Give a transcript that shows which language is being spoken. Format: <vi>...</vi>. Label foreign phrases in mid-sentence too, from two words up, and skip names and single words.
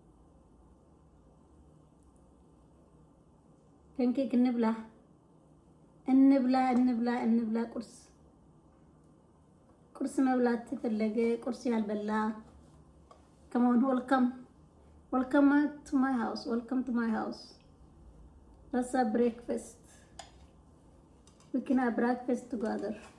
<am>Pancake እንብላ። እንብላ እንብላ እንብላ። ቁርስ መብላት የፈለገ ቁርስ ያልበላ ከመሆን</am> <en>welcome to my house. Welcome to my house. Let's have breakfast. We can have breakfast together.</en>